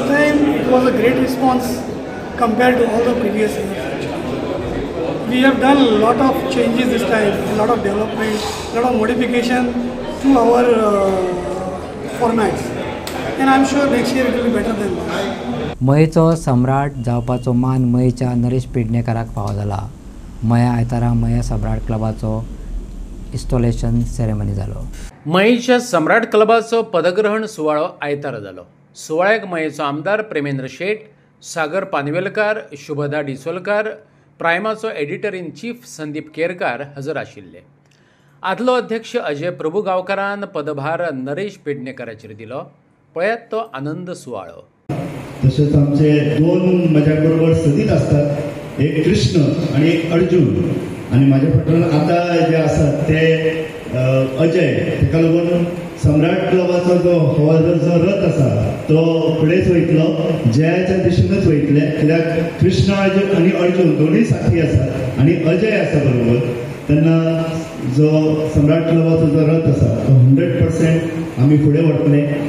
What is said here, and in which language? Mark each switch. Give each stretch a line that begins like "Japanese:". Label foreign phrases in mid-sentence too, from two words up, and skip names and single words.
English: This time it was a great response compared to all the previous years. We have done a lot of changes this time, a lot of development, a lot of modification to our formats, and I'm sure next year it will be better than that.
Konkani: मयेचो सम्राट जावपाचो मान मयेच्या नरेश पेडणेकाराक फावो जाला. मया आयतारा मया सम्राट क्लबाचो
English: installation ceremony
Konkani: जालो. मयेच्या सम्राट क्लबाचो पदग्रहण सुवाळो आयतारा जालो. सुवाळ्याक मयेचो आमदार प्रेमेंद्र शेट, सागर पानवेलकार, शुभदा डिसोलकार, प्रायमाचो
English: editor in chief
Konkani: संदीप केरकार हजर आशिल्ले. आदलो अध्यक्ष अजय प्रभू गांवकारान पदभार नरेश पेडणेकाराचेर दिलो. पळयात तो आनंद सुवाळो.
Marathi: तसेच आमचे दोन माझ्या बरोबर सदीत असतात, एक कृष्ण आणि एक अर्जुन, आणि माझ्या फाटल्यान आता जे असतात ते अजय.
Konkani: ताका लागून सम्राट क्लबाचो जो हवालदारचो रथ आसा तो फुडेंच वयतलो, जयाच्या दिशेनूच वयतले, कित्याक कृष्ण आणि अर्जुन दोनूय साथी आसात आणि अजय आसा बरोबर. तेन्ना जो सम्राट क्लबाचो जो रथ आसा तो 100% आमी फुडें व्हरतले.